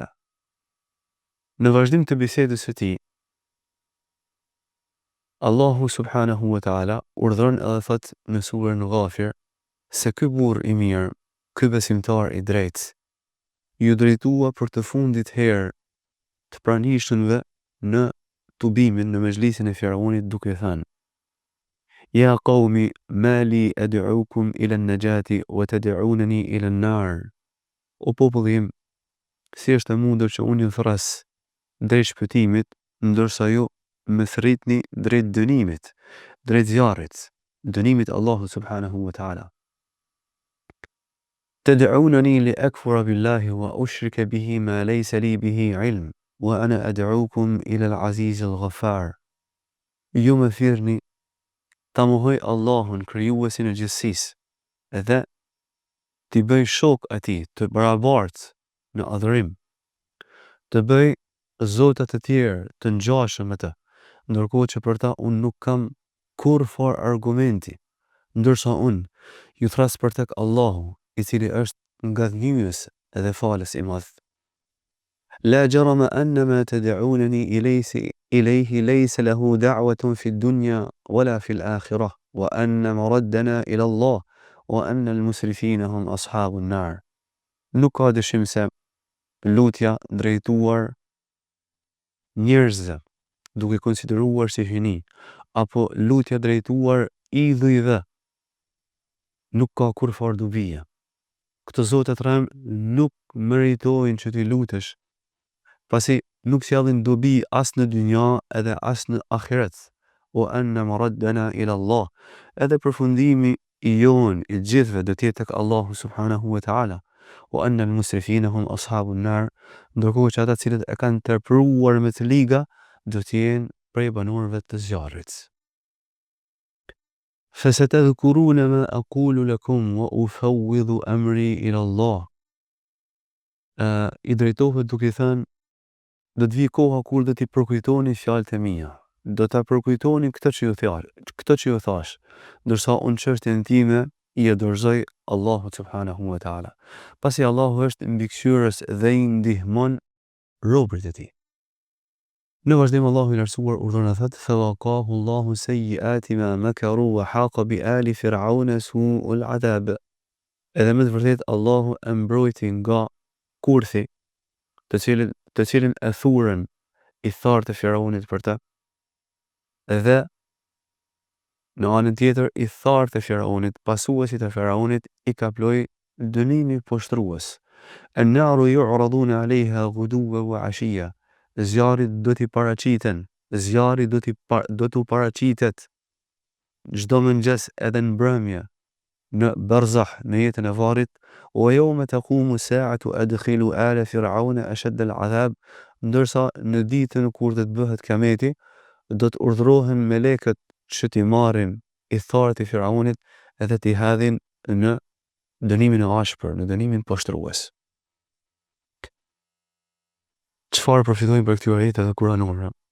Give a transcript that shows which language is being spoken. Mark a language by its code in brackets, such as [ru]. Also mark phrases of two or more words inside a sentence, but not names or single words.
[sq] Në vazhdim të bisedës së tij, Allahu [ar] سبحانه وتعالى [sq] urdhëron edhe thot në surën Ghafir se ky burr i mirë, ky besimtar i drejtë, ju drejtua për të fundit herë të pranishmëve në tubimin në mezhlisin e Firaunit, duke thënë: [ar] يا قوم ما لي أدعوكم إلى النجاة وتدعونني إلى النار. [sq] O populli im, si është e mundur që unë ju thras drejt shpëtimit, ndërsa ju më thritni drejt dënimit, drejt zjarrit, dënimit Allahu [ar] سبحانه وتعالى. تدعونني لأكفر بالله وأشرك به ما ليس لي به علم وأنا أدعوكم إلى العزيز الغفار. [sq] Ju më thirrni ta mohoj Allahun, krijuesin e gjithësisë, dhe t'i bëj shok atij të barabartë në adhurim, të bëj zota të tjerë të ngjashëm me të, ndërkohë që për ta unë nuk kam kurrë argumenti, ndërsa unë ju thras për tek Allahu, i cili është ngadhnjyes dhe falës i madh. [ar] لا جرم أنما تدعونني إليه ليس له دعوة في الدنيا ولا في الآخرة وأن مردنا إلى الله وأن المسرفين هم أصحاب النار. [sq] Nuk ka dyshim se lutja drejtuar njerëzve, duke konsideruar si hyni, apo lutja drejtuar idhujve, nuk ka kurrë dobije. Këto zotë të rëm nuk meritojnë që ti lutesh, pasi nuk sjellin dobi as në dynja edhe as në ahiret. [ar] وأن مردنا إلى الله, [sq] edhe përfundimi i jon i gjithëve do të jetë tek Allahu [ar] سبحانه وتعالى. وأن المسرفين هم أصحاب النار, [sq] ndërkohë që ata cilët e kanë tepruar me të liga do të jenë prej banorëve të zjarrit. [ar] فستذكرون ما أقول لكم وأفوض أمري إلى الله. [sq] I drejtohet duke thënë, do të vi koha kur do t'i përkujtoni fjalët e mia, do ta përkujtoni këtë që ju thash, ndërsa unë çështjen time i dorëzoj Allahut [ar] سبحانه وتعالى, [sq] pasi Allahu është mbikëqyrës dhe i ndihmon robërit e tij. Në vazhdim, Allahu i lartësuar urdhëron thot: [ar] "فوقاه الله سيئات ما مكروا وحاق بآل فرعون سوء العذاب." [sq] Edhe me të vërtetë Allahu e mbrojti nga kurthi të cilin e thurën i thartë e Firaunit për të, dhe në anën tjetër i thartë e Firaunit, pasuesit e Firaunit, i kaploi dënimi poshtrues. [ar] النار يعرضون عليها غدوا وعشيا. [sq] Zjarri do t'i paraqiten, zjarri do t'u paraqitet çdo mëngjes edhe në mbrëmje në barzah, në jetën e varrit. [ar] ويوم تقوم الساعة أدخلوا آل فرعون أشد العذاب, [sq] ndërsa në ditën kur do të bëhet kiameti, do të urdhërohen melekët që t'i marrin i thartë i Firaunit edhe t'i hedhin në dënimin e ashpër, në dënimin poshtrues. Çfarë përfitojmë për këtyre ajeteve kuranore?